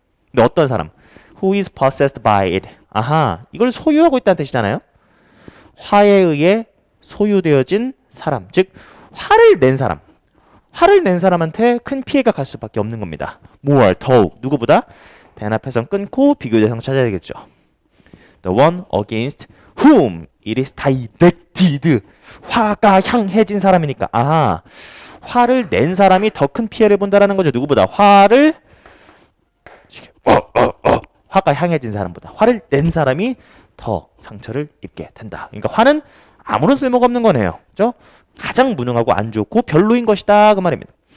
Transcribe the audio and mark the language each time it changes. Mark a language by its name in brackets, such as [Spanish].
[Korean] 근데 어떤 사람? [English] Who is possessed by it. [Korean] 이걸 소유하고 있다는 뜻이잖아요. 화에 의해 소유되어진 사람. 즉 화를 낸 사람. 화를 낸 사람한테 큰 피해가 갈 수밖에 없는 겁니다. more, 더욱, 누구보다 대납해서 끊고 비교 대상 찾아야 되겠죠. [English] The one against whom it is directed. [Korean] 화가 향해진 사람이니까 화를 낸 사람이 더 큰 피해를 본다라는 거죠. 누구보다 화를 화가 향해진 사람보다 화를 낸 사람이 더 상처를 입게 된다. 그러니까 화는 아무런 쓸모가 없는 거네요. 그죠? 가장 무능하고 안 좋고 별로인 것이다. 그 말입니다.